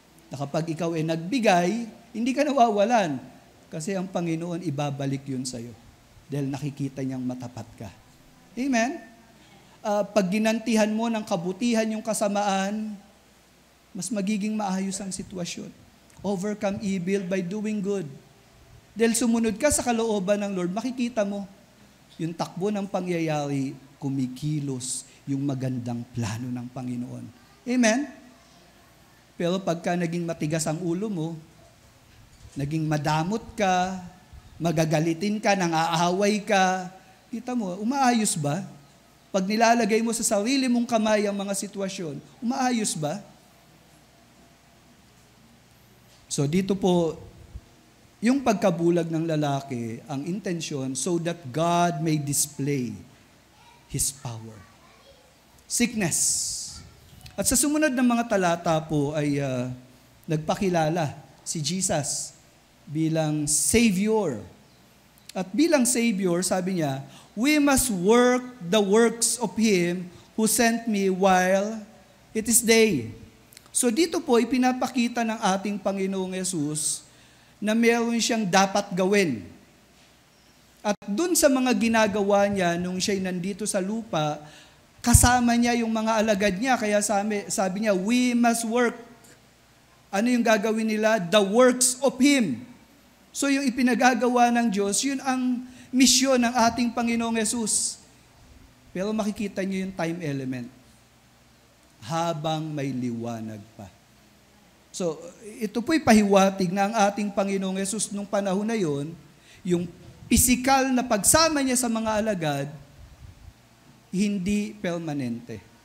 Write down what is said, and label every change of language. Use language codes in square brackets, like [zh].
[tl] Na kapag ikaw ay nagbigay, hindi ka nawawalan. Kasi ang Panginoon ibabalik yun sa'yo. Dahil nakikita niyang matapat ka. Amen? Pag ginantihan mo ng kabutihan yung kasamaan, mas magiging maayos ang sitwasyon. [en] Overcome evil by doing good. [tl] Dahil sumunod ka sa kalooban ng Lord, makikita mo yung takbo ng pangyayari, kumikilos yung magandang plano ng Panginoon. Amen? Pero pagka naging matigas ang ulo mo, naging madamot ka, magagalitin ka, nang-aaway ka, kita mo, umaayos ba? Pag nilalagay mo sa sarili mong kamay ang mga sitwasyon, umaayos ba? So dito po, yung pagkabulag ng lalaki, ang intensyon, [en] so that God may display His power. [tl] Sickness. At sa sumunod ng mga talata po ay nagpakilala si Jesus bilang Savior. At bilang Savior, sabi niya, [en] we must work the works of Him who sent me while it is day. [tl] So dito po, ipinapakita ng ating Panginoong Yesus na meron siyang dapat gawin. At dun sa mga ginagawa niya nung siya'y nandito sa lupa, kasama niya yung mga alagad niya. Kaya sabi niya, [en] we must work. [tl] Ano yung gagawin nila? [en] The works of Him. [tl] So yung ipinagagawa ng Diyos, yun ang misyon ng ating Panginoong Yesus. Pero makikita niyo yung time element. Habang may liwanag pa. So, ito po'y pahiwatig na ang ating Panginoong Yesus nung panahon na yon, yung pisikal na pagsama niya sa mga alagad, hindi permanente.